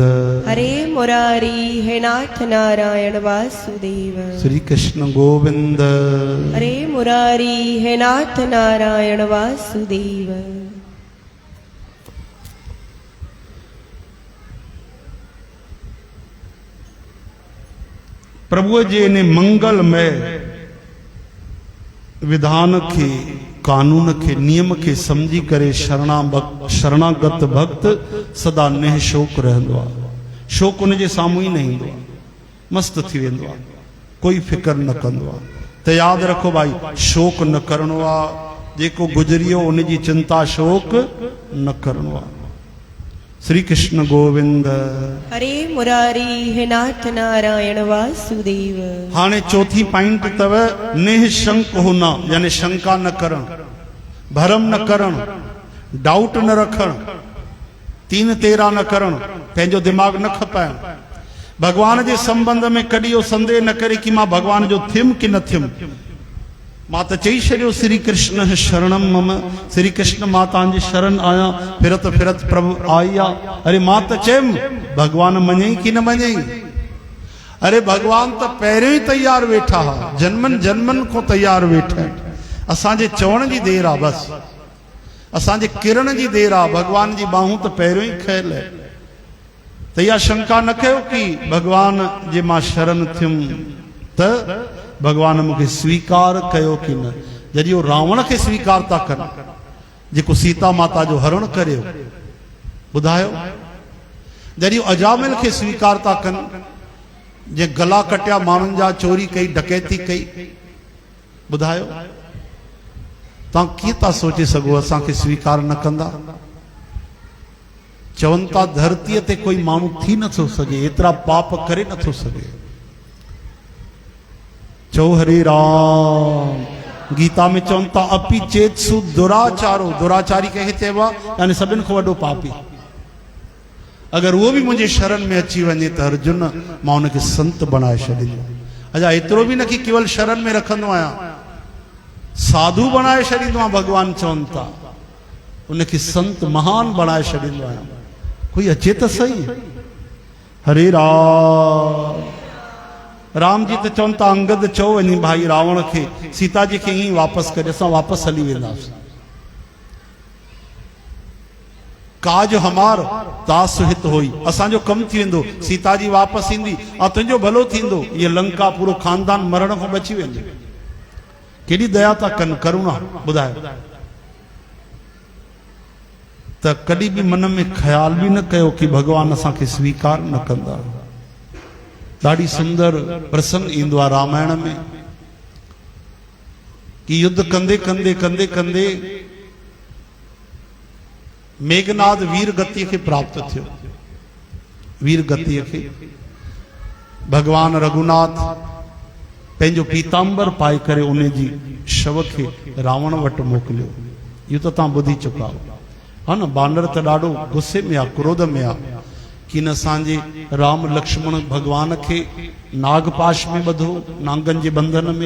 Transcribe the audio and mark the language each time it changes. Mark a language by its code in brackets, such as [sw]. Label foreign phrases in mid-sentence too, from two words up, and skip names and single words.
[sd] हरे मुरारी हे नाथ नारायण वासुदेव श्री कृष्ण गोविंद हरे मुरारी हे नाथ नारायण वासुदेव। प्रभु जे ने मंगलमय विधान के कानून के नियम के समझी करे शरणागत भक्त सदा निशोक रहंदो आहे। शोक उन जे साम्हूं ई न ईंदो आहे, मस्त थी वेंदो आहे, कोई फिकर न कंदो आहे। त यादि रखो भाई, शोक न करणो आहे, जेको गुजरियो उन जी चिंता शोक न करणो आहे। श्री कृष्ण गोविंद हरे मुरारी हे नाथ नारायण वासुदेव। हाणे चौथी पॉइंट तव निशंक होना, यानी शंका न करण, भरम न करण, डाउट न रखण, तीन तेरा न करण, पंहिंजो दिमाग न खपाइण। भगवान जे संबंध में कॾहिं इहो संदेह न करे कि मां भगवान जो थियुमि कि न थियुमि। मां त चई छॾियो [sa] श्री कृष्ण शरणम मम, [sd] श्री कृष्ण मां तव्हांजे शरण आहियां, फिरत फिरत प्रभु आई आहे। अरे मां त चयुमि भगवान मञई कि न मञई? अरे भगवान त पहिरियों ई तैयार वेठा हा, जन्मनि जन्मनि खां तैयार वेठा आहिनि। असांजे चवण जी देर आहे, बसि असांजे किरण जी देर आहे। भगवान जी बाहूं त पहिरियों ई खयल आहे। त इहा शंका न कयो कि भगवान जे मां शरण थियुमि त भगवान मूंखे स्वीकार कयो कि न। जॾहिं उहो रावण खे स्वीकार था कनि, जेको सीता माता जो हरण करियो, ॿुधायो, जॾहिं अजामिल खे स्वीकार था कनि, जे गला कटिया माण्हुनि जा, चोरी कई, डकैती कई, ॿुधायो तव्हां कीअं था सोचे सघो असांखे स्वीकार न कंदा? चवनि था धरतीअ ते कोई माण्हू थी नथो सघे, एतिरा पाप करे नथो सघे। चो हरे राम। गीता में चवनि था [sa] अपि चेतसु दुराचारो, [sd] दुराचारी कंहिंखे चइबो आहे? यानी सभिनि खां वॾो पापी। अगरि उहो बि मुंहिंजे शरण में अची वञे त अर्जुन मां हुनखे संत बणाए छॾींदो। अञा एतिरो बि न कि केवल शरण में रखंदो आहियां, साधु बणाए छॾींदो आहियां। भगवान चवनि था उनखे संत महान बणाए छॾींदो आहियां। कोई अचे त सही। हरे राम। राम जी त चवनि था अंगद चओ वञी भाई रावण खे, सीता जी खे ईअं वापसि करे, असां वापसि हली वेंदासीं। [awa] काज हमार तास हित होई, [sd] असांजो कमु थी वेंदो, सीता जी वापसि ईंदी ऐं तुंहिंजो भलो थींदो। इहे लंका पूरो खानदान मरण खां बची वेंदो। केॾी दया था कनि, करुणा। ॿुधायो त कॾहिं बि मन में ख़्याल बि न कयो कि भगवान असांखे स्वीकार न कंदा। ॾाढी सुंदर प्रसंग ईंदो आहे रामायण में कि युद्ध कंदे कंदे कंदे कंदे मेघनाद वीर गति खे प्राप्त थियो। वीर गति खे भगवान रघुनाथ पंहिंजो पीतांबर पाए करे उन जी शव खे रावण वटि मोकिलियो। इहो त तव्हां ॿुधी चुका हो, हा न? बानर त ॾाढो गुस्से में आहे, क्रोध में आहे कि न असांजे राम लक्ष्मण भगवान खे नागपाश में ॿधो, नांगनि जे बंधन में।